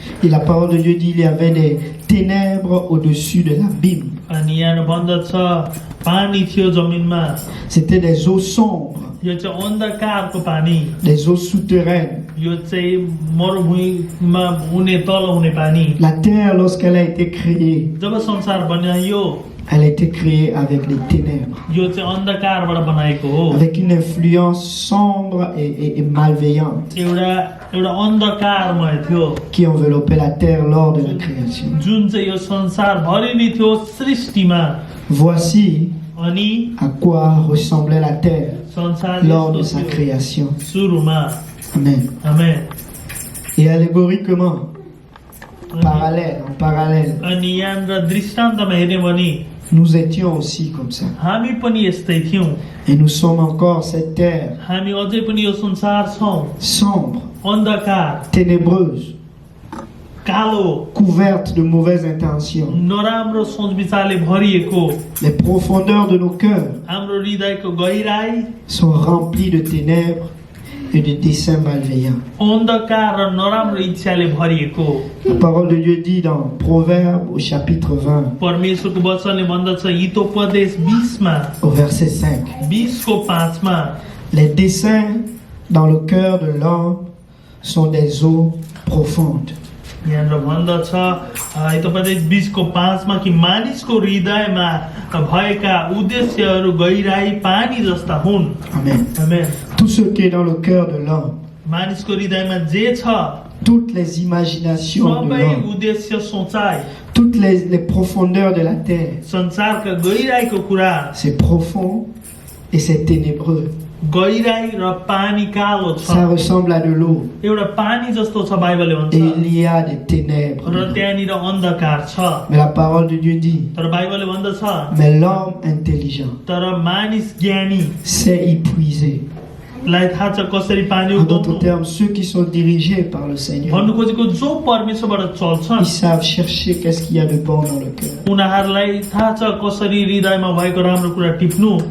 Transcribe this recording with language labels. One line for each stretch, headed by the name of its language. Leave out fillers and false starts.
French: Et la parole de Dieu dit qu'il y avait des ténèbres au-dessus de l'abîme.
Nepali: अनि यहाँ भन्दछ पानी थियो जमिनमा
French: C'était des eaux sombres,
Nepali: यो चाहिँ अन्धकारको पानी
French: des eaux souterraines.
Nepali: यो चाहिँ मरुभूमिमा हुने तल हुने पानी
French: La terre, lorsqu'elle a été créée,
Nepali: जब संसार बनाइयो
French: elle a été créée avec les ténèbres,
Nepali: यो चाहिँ अन्धकारबाट बनाएको हो
French: avec une influence sombre et malveillante
Nepali: एउटा अन्धकारमय थियो
French: qui enveloppait la terre lors de la création.
Nepali: जुन चाहिँ यो संसार भरि नै थियो सृष्टिमा
French: Voici
Nepali: अनि
French: à quoi ressemblait la terre
Nepali: संसार
French: lors de
Nepali: यस्तो
French: sa
Nepali: थियो
French: création.
Nepali: सुरुमा
French: Amen.
Nepali: आमेन
French: Et allégoriquement, en parallèle,
Nepali: अनि यहाँनिर दृष्टान्तमा हेर्ने भने
French: nous étions aussi comme ça.
Nepali: हामी पनि यस्तै थियौँ
French: Et nous sommes encore cette terre
Nepali: हामी अझै पनि यो संसार छौँ
French: sombre,
Nepali: अन्धकार
French: ténébreuse,
Nepali: कालो
French: couverte de mauvaises intentions.
Nepali: नराम्रो सोच विचारले भरिएको
French: Les profondeurs de nos cœurs
Nepali: हाम्रो हृदयको गहिराई
French: sont remplies de ténèbres et de desseins malveillants.
Nepali: अन्धकार र नराम्रो इच्छाले भरिएको
French: La parole de Dieu dit dans Proverbes au chapitre 20,
Nepali: परमेश्वरको वचनले भन्दछ Hitopadesha 20मा
French: au verset 5.
Nepali: 20को 5मा
French: Les desseins dans le cœur de l'homme sont des eaux profondes.
Nepali: यहाँनिर भन्दछ हितोपदेश 20को 5मा कि मानिसको हृदयमा भएका उद्देश्यहरू गहिराई पानी जस्ता हुन्
French: Amen.
Nepali: आमेन
French: Tout ce qui est dans le cœur de l'homme,
Nepali: मानिसको हृदयमा जे छ
French: toutes les imaginations de
Nepali: सबै
French: l'homme,
Nepali: उद्देश्य सोचाइ
French: toutes les profondeurs de la terre,
Nepali: संसारका गहिराईको कुरा
French: c'est profond et c'est ténébreux.
Nepali: गहिराई र पानी कालो छ
French: Ça ressemble à de l'eau.
Nepali: एउटा पानी जस्तो छ बाइबलले भन्छ
French: Et il y a des ténèbres.
Nepali: र
French: dedans.
Nepali: त्यहाँनिर अन्धकार छ
French: Mais la parole de Dieu dit,
Nepali: तर बाइबलले भन्दछ
French: mais l'homme intelligent
Nepali: तर मानिस ज्ञानी
French: sait y puiser.
Nepali: लाई थाहा छ कसरी पानी
French: En d'autres
Nepali: उठाउनु
French: termes, ceux qui sont dirigés par le Seigneur,
Nepali: भन्नु खोजेको जो परमेश्वरबाट चल्छ
French: ils savent chercher qu'est-ce qu'il y a de bon dans le cœur.
Nepali: उनीहरूलाई थाहा छ कसरी हृदयमा भएको राम्रो कुरा टिप्नु